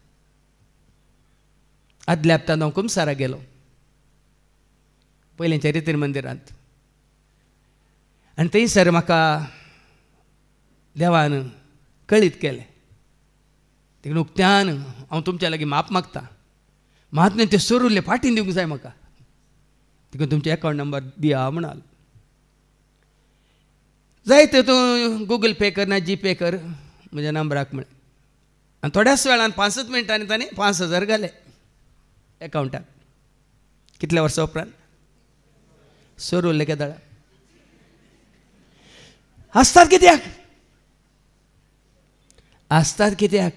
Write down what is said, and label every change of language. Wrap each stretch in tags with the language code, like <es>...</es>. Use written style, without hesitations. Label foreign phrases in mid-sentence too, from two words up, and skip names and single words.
<kok>आदल्या हप्त्यान हांव कुमसारा गेलो पयलींच्या रितीर मंदिरांत, आनी थंयसर म्हाका देवान कळीत केलें. देखून उक्त्यान हांव तुमच्या लागीं माप मागता. महात्म्यान ते सोरुल्ले फाटीन दिवंक जाय म्हाका, देखून तुमचे अकावंट नंबर दिया म्हणाल. जाय तर तूं गूगल पे कर ना जी पे कर म्हज्या नंबराक म्हण. आनी थोड्याच वेळान 5 मिनटांनी ताणें 5,000 घाले अकावंटाक. कितल्या वर्सां उपरांत? सोरुल्ले केदाळा. आसतात कित्याक? आसतात कित्याक?</kok>